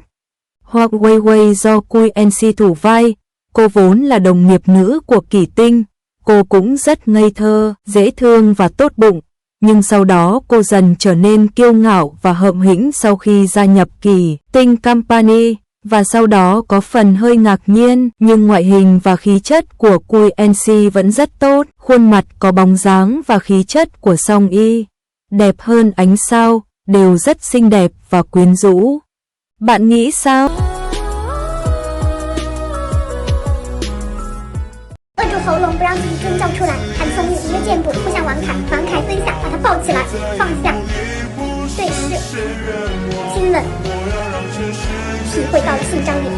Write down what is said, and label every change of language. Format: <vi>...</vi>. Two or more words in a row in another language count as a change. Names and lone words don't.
<vi>Hoặc Wei Wei do Cui NC thủ vai, cô vốn là đồng nghiệp nữ của Kỷ Tinh, cô cũng rất ngây thơ, dễ thương và tốt bụng, nhưng sau đó cô dần trở nên kiêu ngạo và hợm hĩnh sau khi gia nhập Kỷ Tinh Company, và sau đó có phần hơi ngạc nhiên, nhưng ngoại hình và khí chất của Cui NC vẫn rất tốt, khuôn mặt có bóng dáng và khí chất của Song Y, đẹp hơn ánh sao, đều rất xinh đẹp và quyến rũ. Bạn nghĩ sao?</vi> <zh>扼住喉咙，不让自己尖叫出来。韩松玉一个箭步扑向王凯，王凯蹲下，把他抱起来，放下，对视，亲吻，体会到了性张力。</zh>